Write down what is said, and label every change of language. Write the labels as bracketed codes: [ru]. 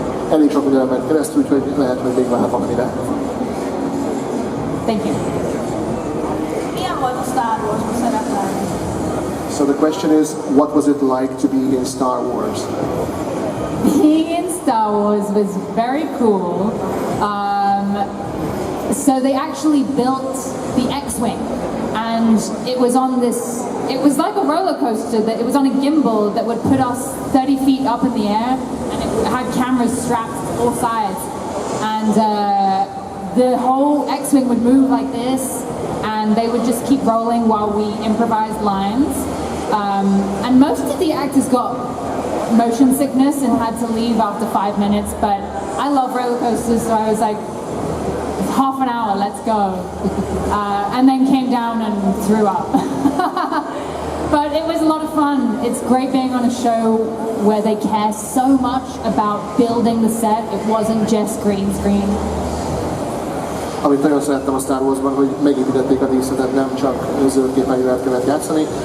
[hu] Elég sok minden ment keresztül, úgyhogy lehet, hogy még vár valamire. [en] Thank you. [hu] Milyen volt a Star Wars-ban szerepelni? [en] So the question is, what was it like to be in Star Wars? Being in Star Wars was very cool. So they actually built the X-Wing, and it was like a roller coaster, that it was on a gimbal that would put us 30 feet up in the air, and it had cameras strapped to all sides. And the whole X-Wing would move like this, and they would just keep rolling while we improvised lines. And most of the actors got motion sickness and had to leave after 5 minutes, but I love roller coasters, so I was like, half an hour, let's go. And then came down and threw up. But it was a lot of fun. It's great being on a show where they care so much about building the set. It wasn't just green screen. [hu] Amit nagyon szerettem a Star Wars-ban, hogy megépítették a díszletet, nem csak zöldképernyővel kellett játszani.